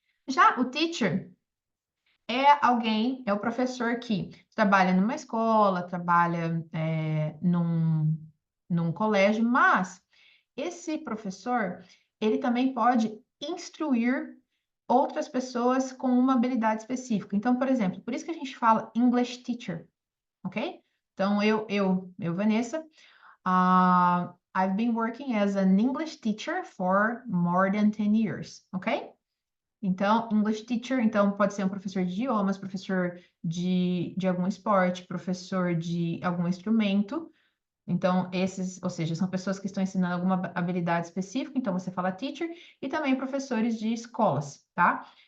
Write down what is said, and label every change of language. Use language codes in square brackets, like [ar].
[pt] Já o teacher é alguém, é o professor que trabalha numa escola, trabalha num colégio, mas esse professor, ele também pode instruir outras pessoas com uma habilidade específica. Então, por exemplo, por isso que a gente fala English teacher, ok? [en] Então, Vanessa, I've been working as an English teacher for more than 10 years, ok? [pt] Então, English teacher, então pode ser um professor de idiomas, professor de algum esporte, professor de algum instrumento. Então, esses, ou seja, são pessoas que estão ensinando alguma habilidade específica, então você fala teacher, e também professores de escolas, tá?